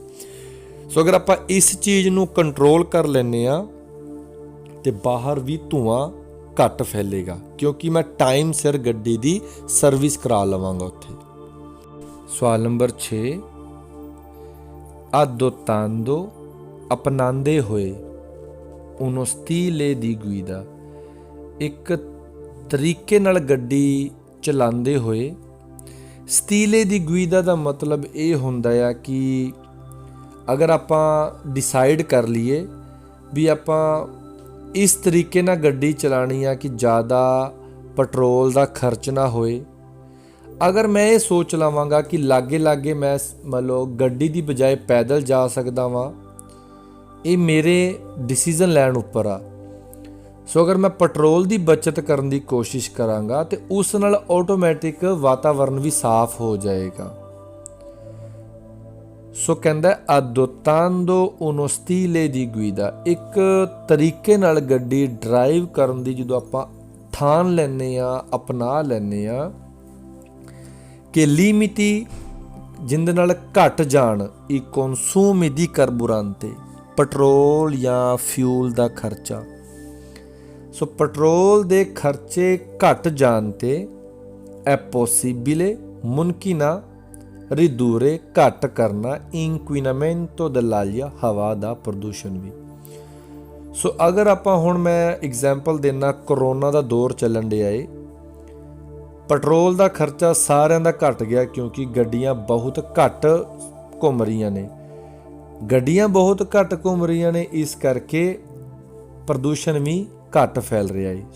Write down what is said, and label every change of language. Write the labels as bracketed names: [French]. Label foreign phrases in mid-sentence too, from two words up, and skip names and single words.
[Punjabi] ਸੋ ਅਗਰ ਆਪਾਂ ਇਸ ਚੀਜ਼ ਨੂੰ ਕੰਟਰੋਲ ਕਰ ਲੈਂਦੇ ਆ ਤੇ ਬਾਹਰ ਵੀ ਧੂਆਂ ਘੱਟ ਫੈਲੇਗਾ, ਕਿਉਂਕਿ ਮੈਂ ਟਾਈਮ ਸਿਰ ਗੱਡੀ ਦੀ ਸਰਵਿਸ ਕਰਾ ਲਵਾਂਗਾ ਉੱਥੇ। ਸਵਾਲ ਨੰਬਰ 6, adottando, ਅਪਣਾਉਂਦੇ ਹੋਏ, [Italian] uno stile di guida, [Punjabi] ਇੱਕ ਤਰੀਕੇ ਨਾਲ ਗੱਡੀ ਚਲਾਉਂਦੇ ਹੋਏ। [Italian] stile di guida [Punjabi] ਦਾ ਮਤਲਬ ਇਹ ਹੁੰਦਾ ਆ ਕਿ ਅਗਰ ਆਪਾਂ ਡਿਸਾਈਡ ਕਰ ਲਈਏ ਵੀ ਆਪਾਂ ਇਸ ਤਰੀਕੇ ਨਾਲ ਗੱਡੀ ਚਲਾਉਣੀ ਆ ਕਿ ਜ਼ਿਆਦਾ ਪੈਟਰੋਲ ਦਾ ਖਰਚ ਨਾ ਹੋਏ। ਅਗਰ ਮੈਂ ਇਹ ਸੋਚ ਲਵਾਂਗਾ ਕਿ ਲਾਗੇ ਮੈਂ ਮੰਨ ਲਓ ਗੱਡੀ ਦੀ ਬਜਾਏ ਪੈਦਲ ਜਾ ਸਕਦਾ ਵਾਂ, ਇਹ ਮੇਰੇ ਡਿਸੀਜ਼ਨ ਲੈਣ ਉੱਪਰ ਆ। ਸੋ ਅਗਰ ਮੈਂ ਪੈਟਰੋਲ ਦੀ ਬਚਤ ਕਰਨ ਦੀ ਕੋਸ਼ਿਸ਼ ਕਰਾਂਗਾ ਤੇ ਉਸ ਨਾਲ ਆਟੋਮੈਟਿਕ ਵਾਤਾਵਰਨ ਵੀ ਸਾਫ਼ ਹੋ ਜਾਏਗਾ। ਸੋ ਕਹਿੰਦਾ [Italian] adottando uno stile di guida, [Punjabi] ਇੱਕ ਤਰੀਕੇ ਨਾਲ ਗੱਡੀ ਡਰਾਈਵ ਕਰਨ ਦੀ ਜਦੋਂ ਆਪਾਂ ਠਾਣ ਲੈਂਦੇ ਆ, ਅਪਣਾ ਲੈਂਦੇ ਆ ਕਿ ਲਿਮਿਟੀ ਜਿਹਦੇ ਨਾਲ ਘਟ ਜਾਣ [Italian] i consumi di carburante, [Punjabi] ਪੈਟਰੋਲ ਜਾਂ ਫਿਊਲ ਦਾ ਖਰਚਾ। ਸੋ ਪੈਟਰੋਲ ਦੇ ਖਰਚੇ ਘਟ ਜਾਣ ਤੇ [Italian] è possibile, [Punjabi] ਮੁਮਕਿਨ ਆ, ridurre, ਘੱਟ ਕਰਨਾ [Italian] inquinamento dell'aria, [Punjabi] ਹਵਾ ਦਾ ਪ੍ਰਦੂਸ਼ਣ ਵੀ। ਸੋ ਅਗਰ ਆਪਾਂ ਹੁਣ ਮੈਂ ਐਗਜ਼ਾਮਪਲ ਦੇਣਾ, ਕਰੋਨਾ ਦਾ ਦੌਰ ਚੱਲਣ ਡਿਆ ਏ, ਪੈਟਰੋਲ ਦਾ ਖਰਚਾ ਸਾਰਿਆਂ ਦਾ ਘਟ ਗਿਆ ਕਿਉਂਕਿ ਗੱਡੀਆਂ ਬਹੁਤ ਘੱਟ ਘੁੰਮ ਰਹੀਆਂ ਨੇ। ਇਸ ਕਰਕੇ ਪ੍ਰਦੂਸ਼ਣ ਵੀ ਘੱਟ ਫੈਲ ਰਿਹਾ ਏ।